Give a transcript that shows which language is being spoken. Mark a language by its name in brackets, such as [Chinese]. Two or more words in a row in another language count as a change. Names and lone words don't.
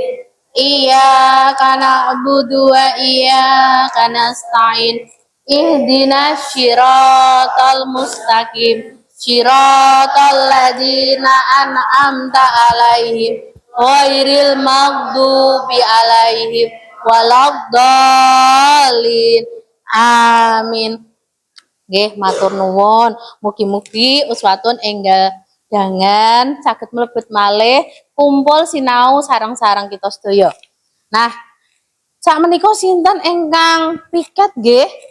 [Arabic] إياك نعبد وإياك نستعين. اهدنا الصراط المستقيم. صراط الذين أنعمت عليهم غير المغضوب عليهم ولا الضالين. [Javanese] Amin. Nggih, matur nuwun. Mugi-mugi uswatun enggal dangan saged mlebet malih kumpul sinau sareng-sareng kita sedaya. Nah, sakmenika sinten ingkang piket nggih?